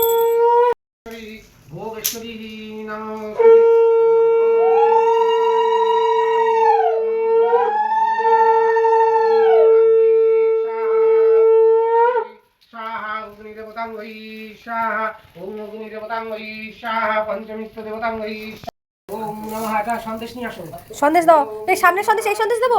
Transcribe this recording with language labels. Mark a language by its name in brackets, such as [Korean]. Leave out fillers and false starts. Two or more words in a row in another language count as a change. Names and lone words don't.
[Sanskrit] ভোগেশ্বরী নমঃ। स्वाहा अग्निदेवतांगै स्वाहा ओम अग्निदेवतांगै स्वाहा पंचमित्र देवतांगै ओम नमः। [Bangla] এটা সন্দেশ নিয়ে আসো। সন্দেশ দাও, এই সামনে সন্দেশ, এই সন্দেশ দেবো।